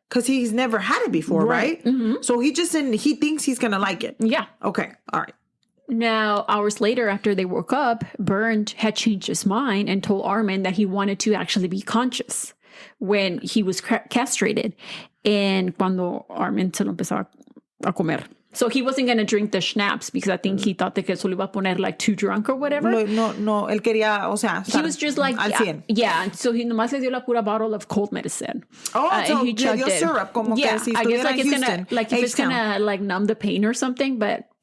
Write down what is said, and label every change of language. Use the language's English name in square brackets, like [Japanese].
[English] because he's never had it before, right? Mm-hmm. So he thinks he's gonna like it. Yeah. Okay. All right. Now, hours later, after they woke up, Bernd had changed his mind and told Armin that he wanted to actually be conscious when he was castrated. [Spanish] And cuando Armin se lo empezó a comer. [English] So he wasn't going to drink the schnapps because I think he thought [Spanish] que eso lo iba a poner [English] like too drunk or whatever. [Spanish] No, él quería, o sea, [English] he was just like, [Spanish] al 100. [English] Yeah. So he [Spanish] nomás le dio la pura [English] bottle of cold medicine. Oh, so he [Spanish] le dio syrup, como que si [English] I guess like [Spanish] en Houston. [English] If it's gonna like numb the pain or something, but